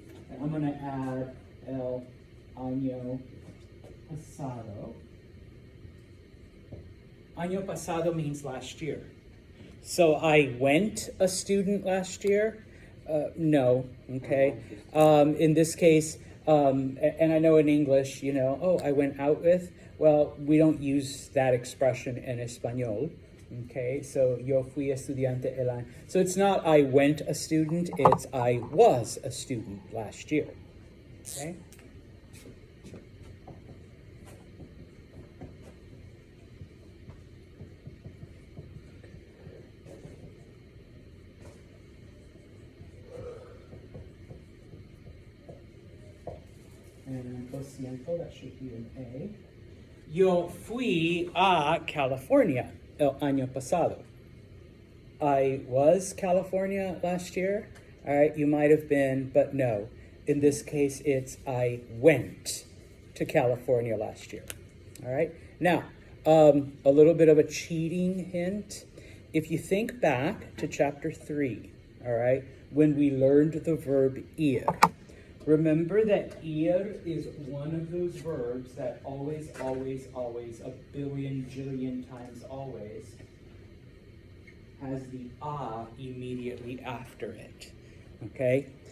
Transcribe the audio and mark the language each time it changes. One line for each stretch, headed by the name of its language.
English: And I'm going to add
Spanish: el año pasado. Año pasado
English: means last year. So I went a student last year? No, okay? In this case, and I know in English, you know, oh, I went out with. Well, we don't use that expression in Espanol, okay? So
Spanish: yo fui estudiante el año.
English: So it's not I went a student, it's I was a student last year, okay? And
Spanish: lo siento,
English: that should be an A.
Spanish: Yo fui a California el año pasado.
English: I was California last year. All right, you might have been, but no. In this case, it's I went to California last year. All right. Now, a little bit of a cheating hint. If you think back to chapter 3, all right, when we learned the verb ir, remember that ir is one of those verbs that always, a billion, jillion times always has the a immediately after it, okay?